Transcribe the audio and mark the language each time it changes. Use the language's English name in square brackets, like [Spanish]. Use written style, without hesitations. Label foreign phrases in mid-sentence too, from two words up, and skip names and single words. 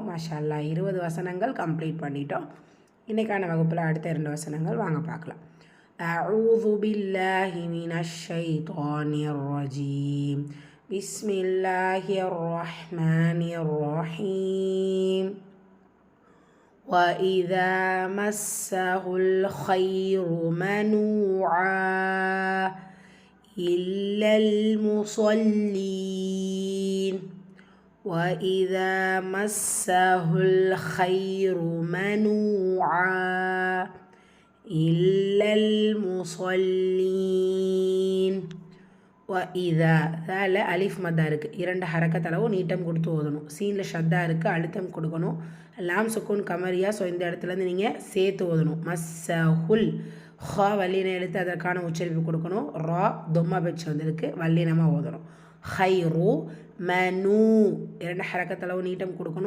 [Arabic] ما شاء الله [Tamil] 20 வசனங்கள் கம்ப்ளீட் பண்ணிட்டோம். இன்றைக்கான வகுப்பில் அடுத்த 2 வசனங்கள் வாங்க பார்க்கலாம். [Arabic] أعوذ بالله من الشيطان الرجيم. بسم الله الرحمن الرحيم. وَإِذَا مَسَّهُ الْخَيْرُ مَنُوعًا إِلَّا الْمُصَلِّينَ. وَإِذَا مَسَّهُ الْخَيْرُ مَنُوعًا إِلَّا الْمُصَلِّينَ. [Tamil] وَإِذَا தால அலிஃப் மத்தா இருக்குது. 2 ஹரக்கத் அளவு நீட்டம் கொடுத்து ஓதணும். சீனில் ஷத்தா இருக்குது, அழுத்தம் கொடுக்கணும். லாம் சுக்கூன் கமரியா. ஸோ இந்த இடத்துலேருந்து நீங்கள் சேர்த்து ஓதணும். மஸ்ஸஹுல் ஹா வல்லின எழுத்து, அதற்கான உச்சரிப்பு கொடுக்கணும். ரா தொம்மா பெச்சு வந்திருக்கு, வல்லினமாக ஓதணும். ஹைரு மனு 2 ஹரக்கத் அளவு நீட்டம் கொடுக்கணும்.